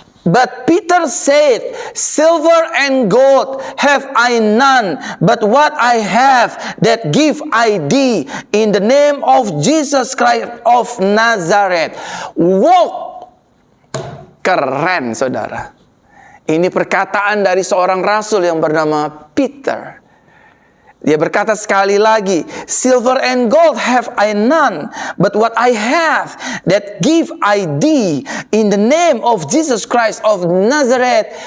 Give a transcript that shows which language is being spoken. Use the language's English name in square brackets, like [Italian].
[English] But Peter said, silver and gold have I none, but what I have that give I thee, in the name of Jesus Christ of Nazareth. Walk. [Indonesian] Keren, saudara. Ini perkataan dari seorang rasul yang bernama Peter. Dia berkata sekali lagi, [English] silver and gold have I none, but what I have that give I thee, in the name of Jesus Christ of Nazareth.